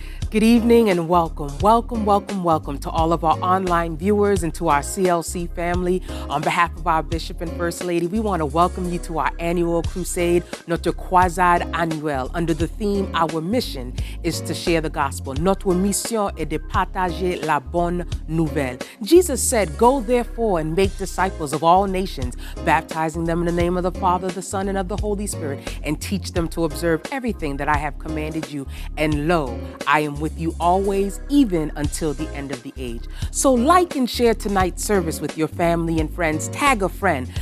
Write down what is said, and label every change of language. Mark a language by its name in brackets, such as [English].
[English] Good evening and welcome to all of our online viewers and to our CLC family. On behalf of our Bishop and First Lady, we want to welcome you to our annual crusade, [French] Notre Croisade Annuelle, [English] under the theme, Our Mission is to Share the Gospel. [French] Notre mission est de partager la bonne nouvelle. [English] Jesus said, Go therefore and make disciples of all nations, baptizing them in the name of the Father, the Son, and of the Holy Spirit, and teach them to observe everything that I have commanded you. And lo, I am with you always, even until the end of the age. So like and share tonight's service with your family and friends. Tag a friend.